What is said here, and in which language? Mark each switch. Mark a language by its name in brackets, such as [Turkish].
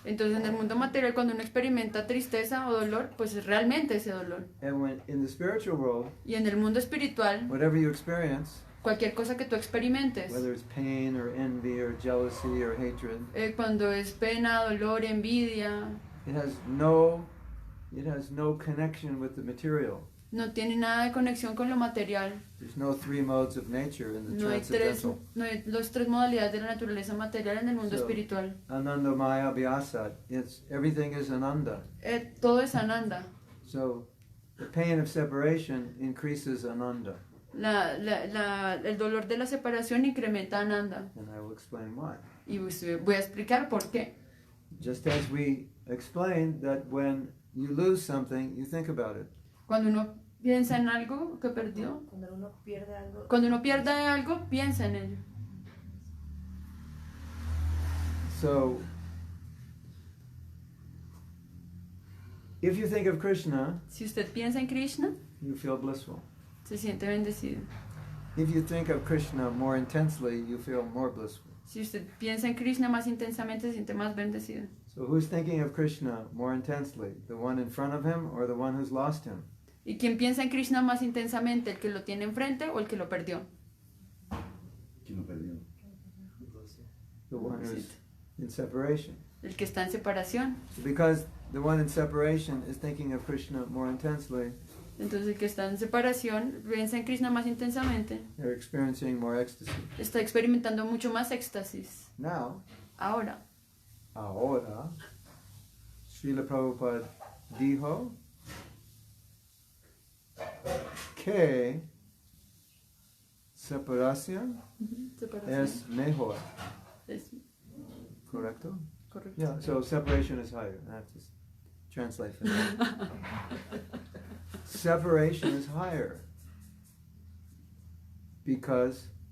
[Spanish] Entonces en el mundo material cuando uno experimenta tristeza o dolor, pues es realmente ese dolor. [English] And when in the spiritual world, [Spanish] Y en el mundo espiritual, [English] whatever you experience, [Spanish] cualquier cosa que tú experimentes, [English] whether it's pain or envy or jealousy or hatred, [Spanish] cuando es pena, dolor, envidia, [English] it has no connection with the material. [Spanish] no tiene nada de conexión con lo material. [English] There's no three modes of nature in the [Spanish] No hay [English] transcendental. [Spanish] las tres modalidades de la naturaleza material en el mundo [English] So, [Spanish] espiritual. [English] Ananda Maya Vyasat. Everything is Ananda. [Spanish] Todo es Ananda. [English] So the pain of separation increases Ananda. [Spanish] El dolor de la separación incrementa Ananda. [English] And I will explain why. [Spanish] Y voy a explicar por qué. [English] Just as we explained that when you lose something, you think about it. [Spanish] Cuando uno piensa en algo que perdió, cuando uno pierde algo, piensa en ello. [English] So, if you think of Krishna, [Spanish] Si usted piensa en Krishna, [English] you feel blissful. [Spanish] se siente bendecido. [English] If you think of Krishna more intensely, you feel more blissful. [Spanish] Si usted piensa en Krishna más intensamente, se siente más bendecido. [English] So who's thinking of Krishna more intensely? The one in front of him or the one who's lost him? [Spanish] ¿Y quién piensa en Krishna más intensamente, el que lo tiene enfrente o el que lo perdió? ¿Quién lo perdió? [English] The one who's in separation. [Spanish] El que está en separación. [English] So because the one in separation is thinking of Krishna more intensely, [Spanish] Entonces el que está en separación piensa en Krishna más intensamente, [English] they're experiencing more ecstasy. [Spanish] está experimentando mucho más éxtasis. [English] Now, [Spanish] Ahora, Srila Prabhupada dijo que separación separación es mejor. es Correcto? correcto. [English] Yeah, so separation is higher. I have to translate for that. Separation is higher because